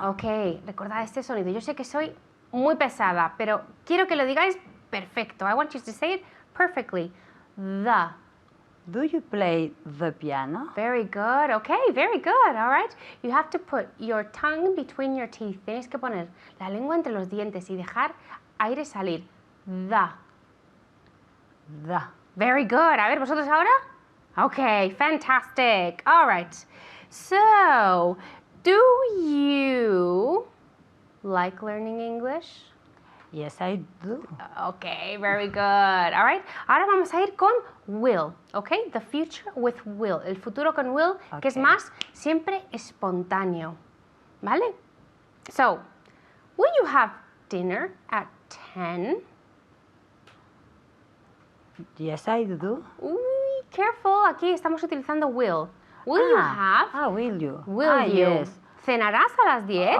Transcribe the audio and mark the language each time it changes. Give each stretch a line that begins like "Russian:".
Spanish: Ok, recordad este sonido. Yo sé que soy muy pesada, pero quiero que lo digáis perfecto.
English: I want you to say it perfectly. The. Do you play the piano? Very good. Okay, very good. All right. You have to put your tongue between your teeth.
Spanish: Tienes que poner la lengua entre los dientes y dejar aire salir.
English: The. The. Very good.
Spanish: A ver, ¿vosotros ahora?
English: Okay, fantastic. All right. So, do you like learning English? Yes, I do. Okay, very good. All right.
Spanish: Ahora vamos a ir con will,
English: okay? The future with will.
Spanish: El futuro con will, que es
English: Okay.
Spanish: más siempre espontáneo. ¿Vale?
English: So, will you have dinner at 10? Yes, I do.
Spanish: Uy, careful. Aquí estamos utilizando will.
English: Will you have? Will you? Will you? Yes.
Spanish: ¿Cenarás a las 10?